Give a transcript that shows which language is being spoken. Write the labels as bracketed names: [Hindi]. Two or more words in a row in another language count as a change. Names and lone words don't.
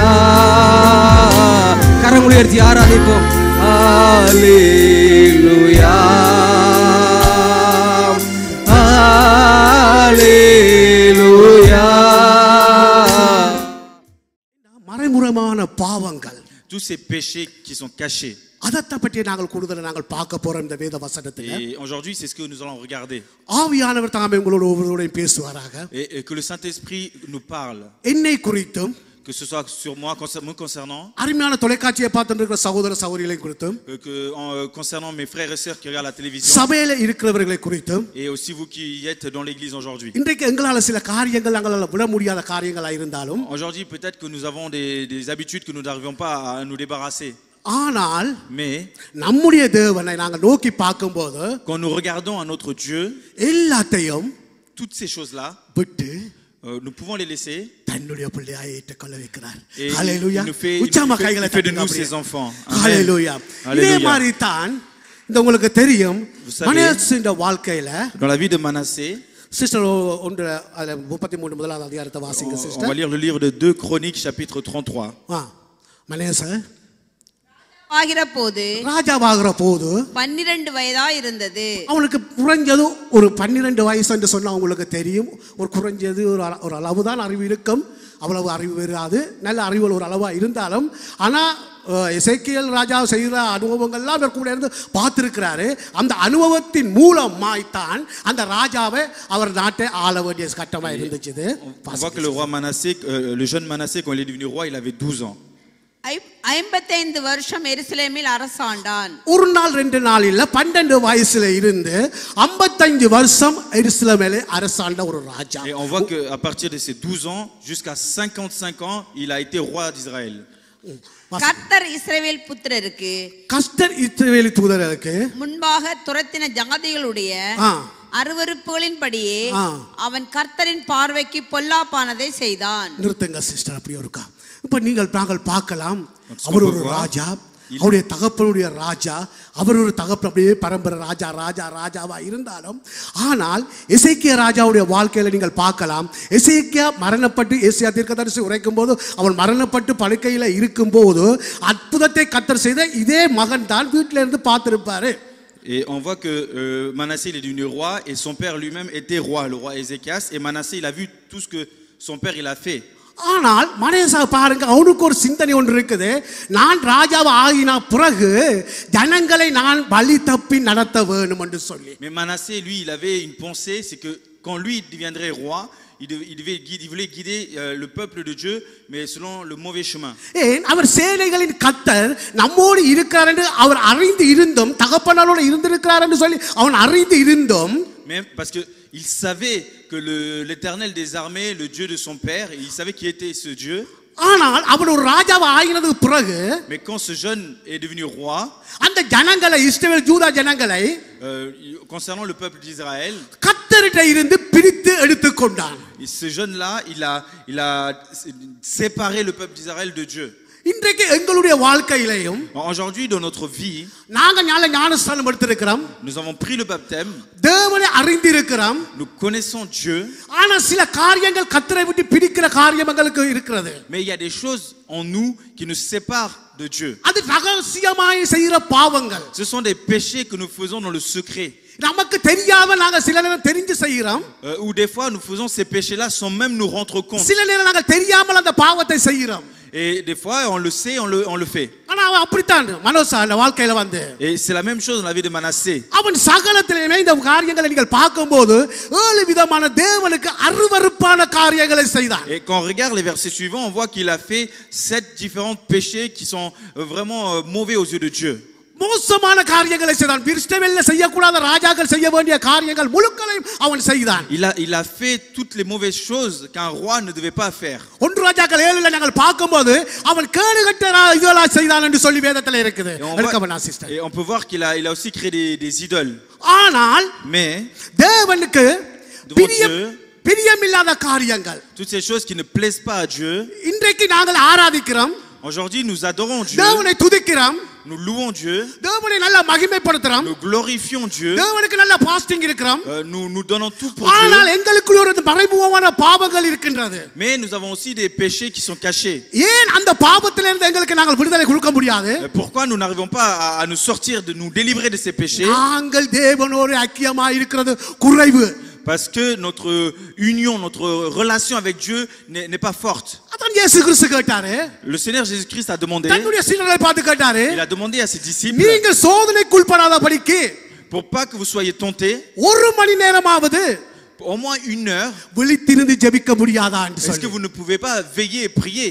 [Tamil] கரங்களை உயர்த்தி ஆராதிப்போம். அல்லேலூயா அல்லேலூயா. மறைமுகமான பாவங்கள், [French] tous ces péchés qui sont cachés. [Tamil] அதத்தை பற்றி நாங்கள் கூடுதல் நாங்கள் பார்க்க போறோம் இந்த வேத வசனத்தில். [French] Et aujourd'hui, c'est ce que nous allons regarder. [Tamil] ஆவியானவர் தாமே உங்களோட ஒவ்வொருவரோடையும் பேசுவாராக. [French] Et que le Saint-Esprit nous parle. [Tamil] என்னை குறித்தும், [French] Que ce soit sur moi, me concernant, [Tamil] அருமையான தொலைக்காட்சியை பார்த்துட்டு இருக்கிற சகோதர சகோதரிகளை குறித்தும், [French] concernant mes frères et sœurs qui regardent la télévision, [Tamil] சபையில இருக்கிறவர்களை குறித்தும், [French] et aussi vous qui êtes dans l'église aujourd'hui. [Tamil] இன்றைக்கு எங்களால சில காரியங்கள் நாங்களால விட முடியாத காரியங்களா இருந்தாலும், [French] Aujourd'hui, peut-être que nous avons des habitudes que nous n'arrivons pas à nous débarrasser. [Tamil] ஆனால் [French] Mais [Tamil] நம்முடைய தேவனை நாங்கள் நோக்கி பார்க்கும்போது, [French] quand nous regardons à notre Dieu, [Tamil] எல்லாத்தையும் [French] toutes ces choses-là, [Tamil] விட்டு [French] nous pouvons les laisser. [Tamil] தன்னுடைய பிள்ளையாய் ஏற்றுக்கொள்ள வைக்கிறார். [French] Et ஹalleluya. il nous fait de nous ses enfants. ஹalleluya. [Tamil] இதே மாதிரி தான் இந்த உங்களுக்கு தெரியும் மனாசேயோட வாழ்க்கையில, [French] dans la vie de Manassé, [Tamil] சிஸ்டர் ஒன்று 33 முதலாவது அதிகாரத்தை வாசிங்க [French] on [Tamil] சிஸ்டர். [French] va lire le livre de 2 Chroniques chapitre 33. [Tamil] மனாசே ஆகிறபோது ராஜாவாகிற போது 12 வயதா இருந்தது. அவனுக்கு குறைஞ்சது ஒரு 12 வயசு என்று சொன்னா உங்களுக்கு தெரியும். ஒரு குறைஞ்சது ஒரு அளவு தான் அறிவு இருக்கும். அவ்வளவு அறிவு வராது. நல்ல அறிவுகள் ஒரு அளவா இருந்தாலும், ஆனா எசேக்கியேல் ராஜா செய்த அனுபவங்கள்லாம் அவர் கூட இருந்து பார்த்திருக்கிறாரு. அந்த அனுபவத்தின் மூலமாய்த்தான் அந்த ராஜாவை அவர் நாட்டை ஆள வேண்டிய கட்டமா இருந்துச்சு. [French] On voit que le roi Manassé, le jeune Manassé, quand il est devenu roi, il avait 12 ans. [Tamil] 55 வருஷம் எருசலேமில் அரசாண்டான். ஒரு நாள் 2 நாள் இல்ல, 12 வயசுல இருந்து 55 வருஷம் எருசலேமிலே அரசாண்ட ஒரு ராஜா. [French] Et on voit que à partir de ses 12 ans jusqu'à 55 ans, il a été roi d'Israël. [Tamil] கர்த்தர் இஸ்ரவேல் புத்திரருக்கு, கர்த்தர் இஸ்ரவேல் தூதருக்கு முன்பாக துரத்தின ஜாதிகளுடைய அருவருப்புகளின்படியே அவன் கர்த்தரின் பார்வைக்கு பொல்லாப்பானதை செய்தான். நிறுத்துங்க சிஸ்டர், அப்படி இருக்கா? இப்ப நாங்கள் பார்க்கலாம், அவர் ஒரு ராஜா, அவருடைய தகப்பனுடைய ராஜா, அவர் ஒரு தகப்பன் அப்படியே பரம்பரை ராஜாவா இருந்தாலும், ஆனால் எசேக்கியா ராஜாவுடைய வாழ்க்கையில நீங்கள் பார்க்கலாம், எசேக்கியா மரணப்பட்டு ஏசாயா தீர்க்கதரிசி உரைக்கும் போது அவன் மரணப்பட்டு படுக்கையில இருக்கும் போது அற்புதத்தை கர்த்தர் செய்த இதே மகன் தான் வீட்டில இருந்து பார்த்திருப்பாரு. [French] Et on voit que Manassé il est devenu roi et son père lui-même était roi, le roi Ézéchias. Et Manassé il a vu tout ce que son père il a fait. [Tamil] ஆனால் மனேசா பாருங்க, அவனுக்கு ஒரு சிந்தனை ஒன்று இருக்குது. நான் ராஜாவை ஆகின பிறகு ஜனங்களை நான் வழி தப்பி நடத்த வேணும் என்று சொல்லி. [French] Mais Manassé lui il avait une pensée, c'est que quand lui deviendrait roi, il voulait guider le peuple de Dieu, mais selon le mauvais chemin. [Tamil] ஏன் அவர் சேனைகளின் கர்த்தர் நம்மோடு இருக்கிறார் என்று அவர் அறிந்து இருந்தும், தகப்பனாரோடு இருந்திருக்கிறார் என்று சொல்லி அவன் அறிந்து இருந்தும், [French] Mais parce que il savait que l'Éternel des armées, le Dieu de son père, il savait qui était ce Dieu. [Tamil] ஆனால் அவன் ஒரு ராஜாவை ஆகினதுக்கு பிறகு, [French] mais quand ce jeune est devenu roi, [Tamil] அந்த ஜனங்களை இஸ்ரவேல் யூதா ஜனங்களை [French] concernant le peuple d'Israël, [Tamil] கர்த்தரிட்ட இருந்து பிரித்து எடுத்துக்கொண்டான். [French] ce jeune là il a séparé le peuple d'Israël de Dieu. [Tamil] இன்றைக்கு எங்களுடைய வாழ்க்கையிலேயும் [French] aujourd'hui dans notre vie, [Tamil] நாங்க ஞானஸ்நானம் எடுத்திருக்கிறோம், [French] nous avons pris le baptême, [Tamil] தேவனை அறிந்திருக்கிறோம், [French] nous connaissons Dieu, [Tamil] ஆனா சில காரியங்கள் கர்த்தரை விட்டு பிரிக்கிற காரியங்களுக்கு இருக்கிறது. [French] mais il y a des choses en nous qui nous séparent de Dieu. [Tamil] அது ரகசியமாய் செய்யற பாவங்கள். [French] Ce sont des péchés que nous faisons dans le secret. [Tamil] நமக்கு தெரியாம நாங்க சில நேரம் தெரிஞ்சு செய்யறோம், [French] ou des fois nous faisons ces péchés là sans même nous rendre compte. [Tamil] சில நேரம் நாங்க தெரியாமல் அந்த பாவத்தை செய்யறோம். [French] Et des fois on le sait, on le fait. [Tamil] ஆனா அவன் அப்படித்தான் மனோசா அந்த வாழ்க்கையில வந்து. [French] Et c'est la même chose dans la vie de Manassé. [Tamil] அவன் சகலத்திலேயுமே இந்த காரியங்களை நீங்கள் பார்க்கும்போது 7 விதமான தேவனுக்கு அருவருப்பான காரியங்களை செய்தான். [French] Et quand on regarde les versets suivants, on voit qu'il a fait 7 différents péchés qui sont vraiment mauvais aux yeux de Dieu. [Tamil] மோசமான காரியங்களை செய்தான். இஸ்ரவேல்ல செய்யக்கூடாத ராஜாக்கள் செய்ய வேண்டிய காரியங்கள் முழுக்களையும் அவன் செய்தான். [French] Il a fait toutes les mauvaises choses qu'un roi ne devait pas faire. [Tamil] 1 ராஜாக்கள் 7ல நாங்கள் பார்க்கும்போது அவன் கேடுகட்ட இதெல்லாம் செய்தான் என்று சொல்லி வேதத்துல இருக்குது. [French] Et on peut voir qu'il a aussi créé des idoles. [Tamil] ஆனால் [French] mais [Tamil] தேவனுக்கு பிரியமில்லாத காரியங்கள், [French] toutes ces choses qui ne plaisent pas à Dieu, [Tamil] இன்றைக்கு நாங்கள் ஆராதிக்கிறோம், [French] aujourd'hui nous adorons Dieu, [Tamil] தேவனை துதிக்கிறோம், [French] nous louons Dieu, [Tamil] தேவனை நல்லா மகிமைப்படுத்துறோம், [French] nous glorifions Dieu, [Tamil] தேவனுக்கு நல்லா பாஸ்டிங் இருக்கிறோம், [French] nous donnons tout pour Dieu. [Tamil] ஆனால் எங்களுக்குள்ள ஒரு மறைமுகமான பாவங்கள் இருக்கின்றது. [French] mais nous avons aussi des péchés qui sont cachés. [Tamil] ஏன் அந்த பாவத்திலிருந்து இருந்து எங்களுக்கு நாங்கள் விடுதலை கொடுக்க முடியாது? [French] Pourquoi nous n'arrivons pas à nous sortir, de nous délivrer de ces péchés? [Tamil] நாங்கள் தேவனோடு ஐக்கியமாக இருக்கிறது குறைவு. [French] Parce que notre union, notre relation avec Dieu n'est pas forte. Le Seigneur Jésus-Christ a demandé, il a demandé à ses disciples, pour pas que vous soyez tentés, au moins 1 heure, est-ce que vous ne pouvez pas veiller et prier?